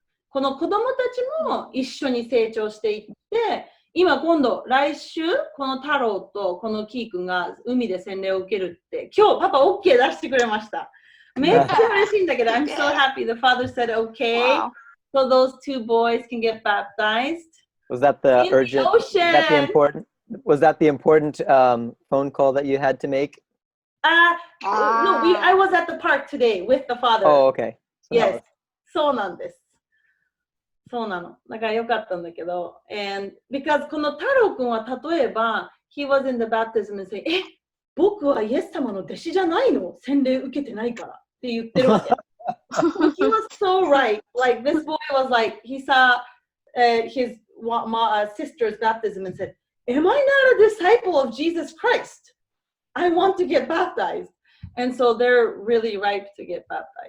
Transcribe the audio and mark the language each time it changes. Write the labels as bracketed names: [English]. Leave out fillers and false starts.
[Japanese] この子供たちも一緒に成長していって、今度来週この太郎とこのキー君が海で洗礼を受けるって今日パパ OK 出してくれました。めっちゃ嬉しいんだけど [English] I'm so happy the father said okay. Wow. So those 2 boys can get baptized. Was that the In urgent? the ocean. Was that the important phone call that you had to make? No, I was at the park today with the father. Oh, okay. So that Yes. was- [Japanese] そうなんです。そうなの。だからよかったんだけど。 [English] And because [Japanese] この太郎くんは例えば、 [English] he was in the baptism and say, [Japanese] 僕はイエス様の弟子じゃないの？洗礼受けてないからって言ってるわけ。 [English] He was so right. Like this boy was like, he saw his sister's baptism and said, am I not a disciple of Jesus Christ? I want to get baptized. And so they're really ripe to get baptized.